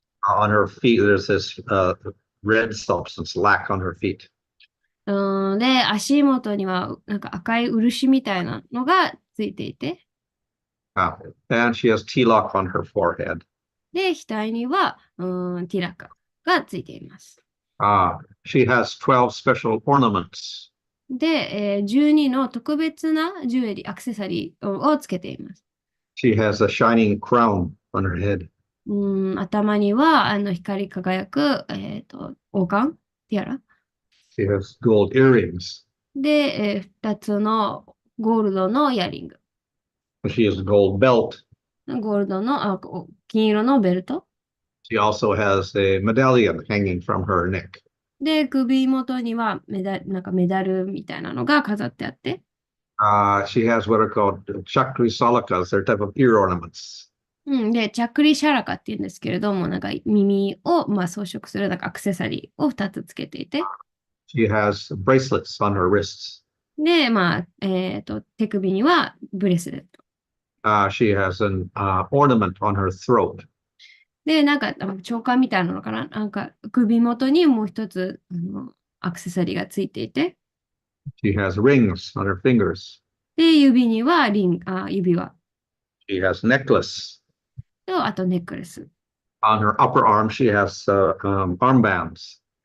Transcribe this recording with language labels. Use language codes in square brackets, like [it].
[en] On her feet, there's this red substance, lac on her feet. [ja] で、足元にはなんか赤い漆みたいなのがついていて、 [en] And she has tilak on her forehead. [ja] で、額にはティラカがついています。 [en] She has 12 special ornaments. [ja] で、12の特別なジュエリー、アクセサリーをつけています。 [en] She has a shining crown on her head. [ja] 頭には光り輝く、王冠、ティアラ。 [en] She has gold earrings. [ja] で、2つのゴールドのイヤリング。 [en] She has a gold belt. [ja] ゴールドの、金色のベルト。 [en] She also has a medallion hanging from her neck. [ja] で、首元にはなんかメダルみたいなのが飾ってあって。 [en] She has what are called chakri salakas. They're type of ear ornaments. [ja] で、チャクリシャラカって言うんですけれども、なんか耳を、装飾するなんかアクセサリーを2つつけていて。 [en] She has bracelets on her wrists. [ja] で、手首にはブレスレット。 [en] She has an ornament on her throat. [ja] で、なんか、長冠みたいなのかななんか、首元にもう一つ、アクセサリーがついていて。 [en] She has rings on her fingers. [ja] で、指には指輪。 [en] She has necklace. [ja] と、あとネックレス。 [en] On her upper arm, she has armbands.